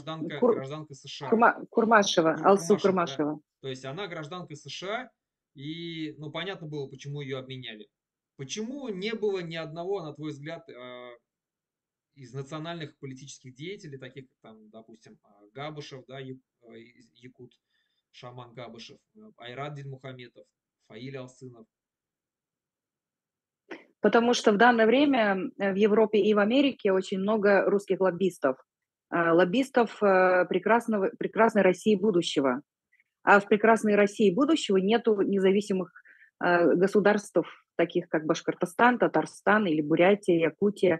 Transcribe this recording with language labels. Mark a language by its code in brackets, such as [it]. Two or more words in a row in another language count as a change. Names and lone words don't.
[ru] гражданка США. Курмашева, Алсу Курмашева, да. Курмашева. То есть она гражданка США, и, ну, понятно было, почему ее обменяли. Почему не было ни одного, на твой взгляд, из национальных политических деятелей, таких как там, допустим, Габышев, да, якут, Шаман Габышев, Айрат Дильмухаметов, Фаиль Алсынов? Потому что в данное время в Европе и в Америке очень много русских лоббистов. Лоббистов прекрасной России будущего. А в прекрасной России будущего нету независимых государств, таких как Башкортостан, Татарстан или Бурятия, Якутия.